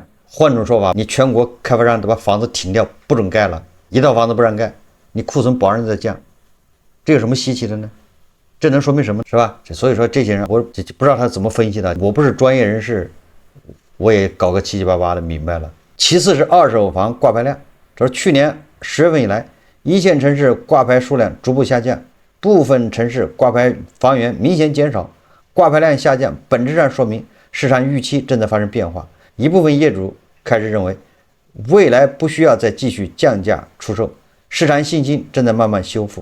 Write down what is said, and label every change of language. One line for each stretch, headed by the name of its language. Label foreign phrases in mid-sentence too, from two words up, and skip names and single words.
Chinese: 換種說法，你全國開發商都把房子停掉，不准蓋了，一套房子不讓蓋，你庫存保證在降，這有什麼稀奇的呢？這能說明什麼？是吧？所以說這些人我不知道他怎麼分析的，我不是專業人士，我也搞個七七八八的明白了。其次是二手房掛牌量，這是去年10月份以來，一線城市掛牌數量逐步下降，部分城市掛牌房源明顯減少，掛牌量下降本質上說明市場預期正在發生變化。一部分業主開始認為，未來不需要再繼續降價出售，市場信心正在慢慢修復。